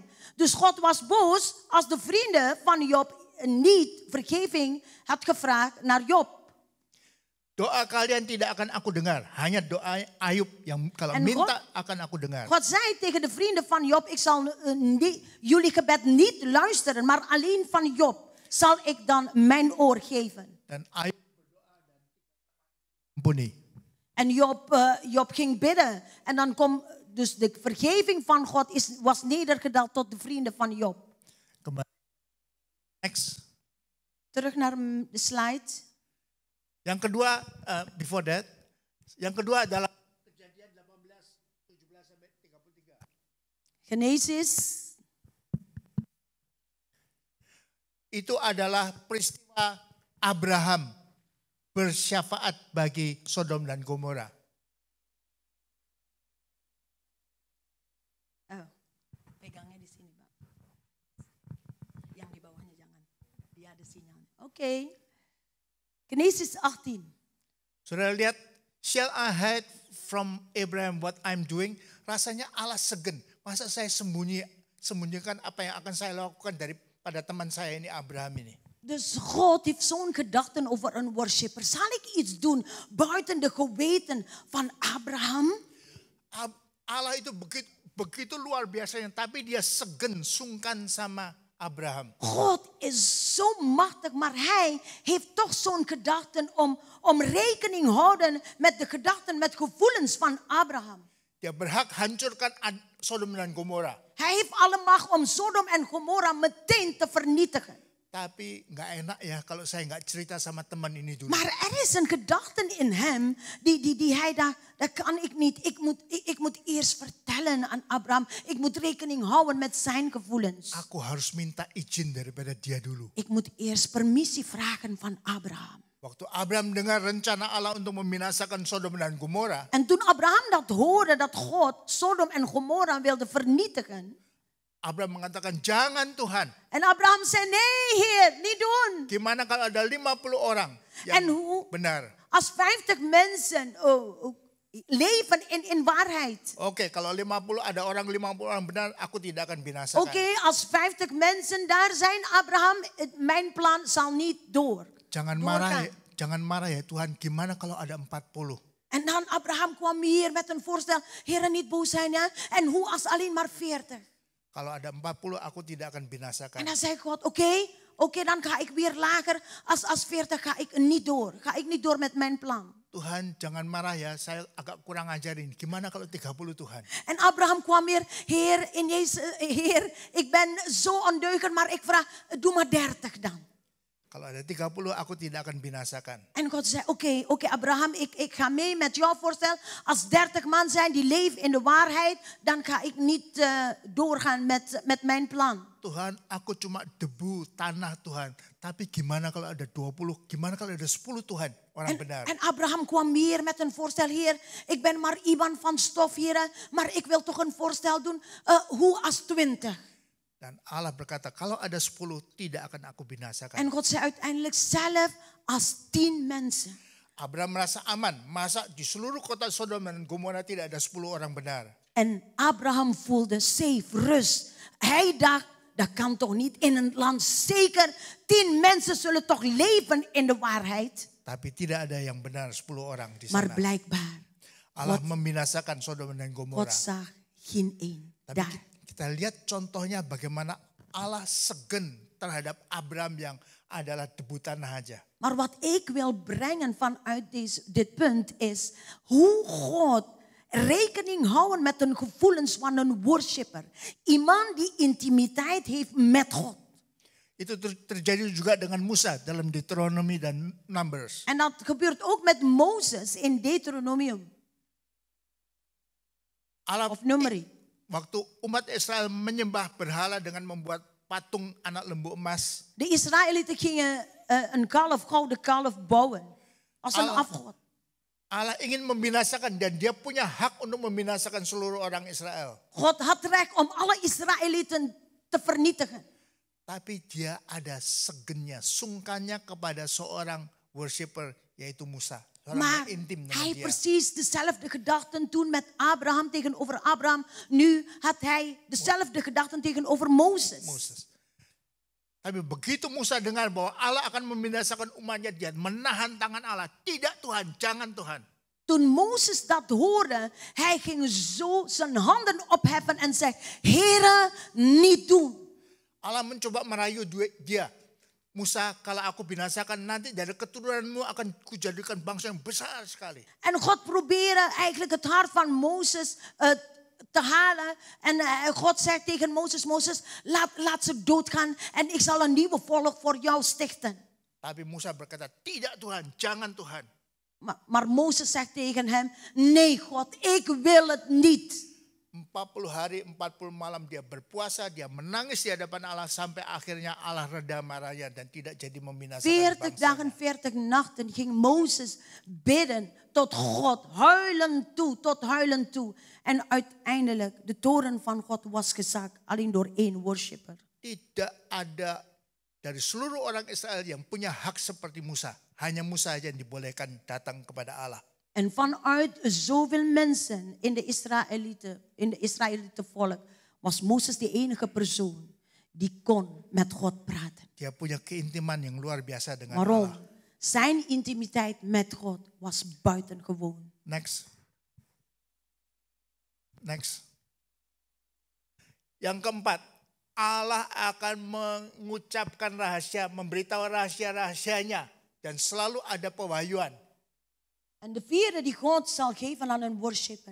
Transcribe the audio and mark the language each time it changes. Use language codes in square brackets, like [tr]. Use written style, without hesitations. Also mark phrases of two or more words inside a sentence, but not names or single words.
[nl] Dus God was boos als de vrienden van Job niet vergeving had gevraagd naar Job. [id] Doa kalian tidak akan aku dengar. Hanya doa Ayub yang kalau minta akan aku dengar. [nl] God zei tegen de vrienden van Job, ik zal jullie gebed niet luisteren, maar alleen van Job zal ik dan mijn oor geven. [id] Dan Ayub berdoa dan ampuni. [nl] En Job ging bidden. En dan komt dus de vergeving van God was nedergedaald tot de vrienden van Job. [id] Kembali. Next. [nl] Terug naar de slide. [id] Yang kedua, [en] before that, [id] yang kedua adalah Kejadian 18, 17 sampai 33. Genesis. Itu adalah peristiwa Abraham bersyafaat bagi Sodom dan Gomora. Oh, pegangnya di sini, Pak. Yang di bawahnya jangan. Dia ada sinyal. Oke. Genesis 18. Saudara lihat, [en] shall I hide from Abraham what I'm doing? [id] Rasanya Allah segen. Masa saya sembunyikan apa yang akan saya lakukan daripada teman saya ini Abraham ini. [nl] Dus God heeft zo'n gedachten over een worshipper. Zal ik iets doen buiten de geweten van Abraham? [id] Allah itu begitu luar biasanya, tapi dia segen, sungkan sama Abraham. [nl] God is zo machtig, maar hij heeft toch zo'n gedachten om rekening houden met de gedachten, met gevoelens van Abraham. [id] Dia berhak hancurkan Sodom dan Gomora. [nl] Hij heeft alle macht om Sodom en Gomora meteen te vernietigen. [id] Tapi nggak enak ya kalau saya nggak cerita sama teman ini dulu. [nl] Maar er is een gedachte in hem die hij dat kan ik niet. Ik moet eerst vertellen aan Abraham. Ik moet rekening houden met zijn gevoelens. [id] Aku harus minta izin daripada dia dulu. [nl] Ik moet eerst permissie vragen van Abraham. [id] Waktu Abraham dengar rencana Allah untuk membinasakan Sodom dan Gomora. [nl] En toen Abraham dat hoorde dat God Sodom en Gomora wilde vernietigen. [id] Abraham mengatakan, jangan Tuhan. [nl] En Abraham zei, nee Heer, niet doen. [id] Gimana kalau ada 50 orang yang benar? [nl] Als 50 mensen leven in waarheid. [id] Oke, kalau 50 orang benar, aku tidak akan binasakan. [nl] Oké, als 50 mensen daar zijn, Abraham, mijn plan zal niet door. [id] Jangan marah ya Tuhan, gimana kalau ada 40? [nl] En dan Abraham kwam hier met een voorstel, Heer, niet boos zijn ja. En hoe als alleen maar 40? [id] Kalau ada 40 aku tidak akan binasakan. [nl] En dan zei God, oké, dan ga ik weer lager. Als 40 ga ik niet door. Ga ik niet door met mijn plan. [id] Tuhan jangan marah ya, saya agak kurang ajarin. Gimana kalau 30 Tuhan? [nl] En Abraham kwam weer, Heer, ik ben zo ondeugend, maar ik vraag, doe maar 30 dan. [id] Kalau ada 30 aku tidak akan binasakan. [nl] En God zei, oké, Abraham, ik ga mee met jouw voorstel. Als 30 man zijn die leven in de waarheid, dan ga ik niet doorgaan met mijn plan. [id] Tuhan, aku cuma debu tanah Tuhan. Tapi gimana kalau ada 20? Gimana kalau ada 10 Tuhan? Orang benar. [nl] En Abraham kwam weer met een voorstel. Heer, ik ben maar iemand van stof, Heer. Maar ik wil toch een voorstel doen. Hoe als 20? [id] Dan Allah berkata, kalau ada 10 tidak akan aku binasakan. [nl] En God zei uiteindelijk zelf als 10 mensen. [id] Abraham merasa aman. Masa di seluruh kota Sodom dan Gomora tidak ada 10 orang benar. [nl] En Abraham voelde safe, rust. Hij dacht, dat kan toch niet in een land. Zeker 10 mensen zullen toch leven in de waarheid. [id] Tapi tidak ada yang benar 10 orang di sana. [nl] Maar blijkbaar. [id] Allah membinasakan Sodom dan Gomora. [nl] God zag geen één daar. [id] Kita lihat contohnya bagaimana Allah segen terhadap Abraham yang adalah debu tanah aja. [nl] Maar wat ik wil brengen vanuit dit punt is hoe God rekening houden met de gevoelens van een worshipper. Iemand die intimiteit heeft met God. [id] Itu terjadi juga dengan Musa dalam Deuteronomy dan Numbers. [nl] En dat gebeurt ook met Mozes in Deuteronomium. Of Numeri. [id] Waktu umat Israël menyembah berhala dengan membuat patung anak lembu emas. [nl] De Israëlieten gingen een gouden kalf bouwen. Als een afgod. [id] Allah ingin membinasakan dan dia punya hak untuk membinasakan seluruh orang Israel. [nl] God had recht om alle Israëlieten te vernietigen. [id] Tapi dia ada segennya, sungkannya kepada seorang worshipper yaitu Musa. Orang [nl] Maar [id] yang intim dengan [nl] hij [id] dia. [nl] precies dezelfde gedachten toen met Abraham tegenover Abraham. Nu had hij dezelfde gedachten tegenover Mozes. Moses. [id] Tapi begitu Musa dengar bahwa Allah akan membinasakan umatnya, dia menahan tangan Allah. Tidak Tuhan, jangan Tuhan. [nl] Toen Mozes dat hoorde, hij ging zo zijn handen opheffen en zei, Heere, niet doen. [id] Allah mencoba merayu dia. Musa, kalau aku binasakan nanti dari keturunanmu akan kujadikan bangsa yang besar sekali. [nl] En God probeerde eigenlijk het hart van Mozes te halen. En God zegt tegen Mozes, Mozes, laat ze doodgaan en ik zal een nieuwe volk voor jou stichten. [id] Tapi Musa berkata, tidak Tuhan, jangan Tuhan. [nl] Maar Mozes zegt tegen hem, nee God, ik wil het niet. [id] 40 hari, 40 malam dia berpuasa, dia menangis di hadapan Allah sampai akhirnya Allah reda marahnya dan tidak jadi membinasakan [nl] 40 dagen, 40 nachten ging Mozes bidden tot God, tot huilen toe. En uiteindelijk, de toren van God was gezakt, alleen door één worshipper. [id] Tidak ada dari seluruh orang Israel yang punya hak seperti Musa. Hanya Musa saja yang dibolehkan datang kepada Allah. [nl] En vanuit zoveel mensen in de Israëlieten volk was Mozes de enige persoon die kon met God praten. [id] Dia punya keintiman yang luar biasa dengan [nl] Waarom? [id] Allah. [nl] Zijn intimiteit met God was buitengewoon. Next. [id] Yang keempat, Allah akan mengucapkan rahasia, memberitahu rahasia-rahasianya dan selalu ada pewahyuan. [nl] En de vierde die God zal geven aan een worshipper.